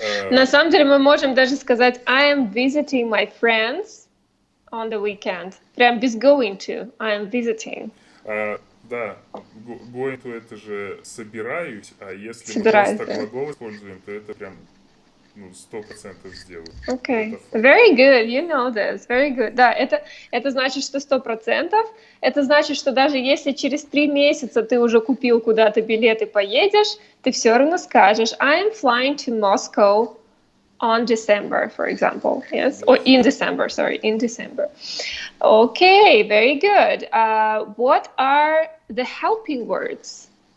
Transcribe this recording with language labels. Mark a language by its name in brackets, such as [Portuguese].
[Russian] На самом деле мы можем даже сказать [English] I am visiting my friends on the weekend. [Russian] Прям без [English] going to. I am visiting. [Russian] Да, [English] going to [Russian] это же собираюсь, а если мы просто глагол используем, то это прям 100% сделаю. [English] Okay. Very good. You know this. Very good. [Russian] Да, это значит, что 100%. Это значит, что даже если через 3 месяца ты уже купил куда-то билет и поедешь, ты все равно скажешь [English] I am flying to Moscow on December, for example. Yes? Or in December, sorry. In December. Okay, very good. What are the helping words?